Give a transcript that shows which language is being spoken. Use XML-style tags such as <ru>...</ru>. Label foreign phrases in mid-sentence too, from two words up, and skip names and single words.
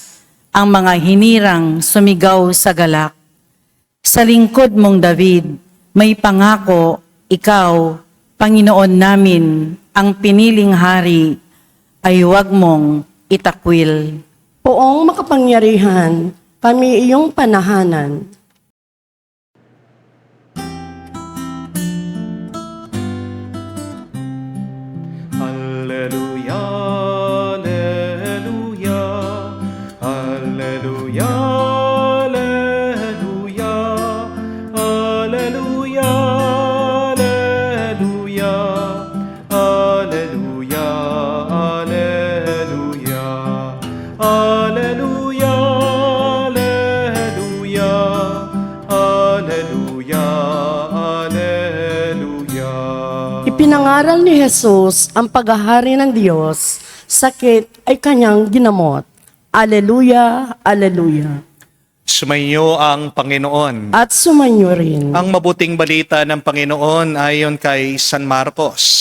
<tl>Ang mga hinirang sumigaw sa galak. Sa lingkod mong David, may pangako, ikaw, Panginoon namin, ang piniling hari, ay huwag mong itakwil. Poong makapangyarihan, kami iyong panahanan.</tl> <la>Alleluia, alleluia, alleluia, alleluia, alleluia, alleluia, alleluia, alleluia, alleluia, alleluia, alleluia.</la> <tl>Ipinangaral ni Jesus ang paghahari ng Diyos, sakit ay kanyang ginamot. Aleluya, aleluya. Sumainyo ang Panginoon. At sumainyo rin. Ang mabuting balita ng Panginoon ayon kay San Marcos.</tl>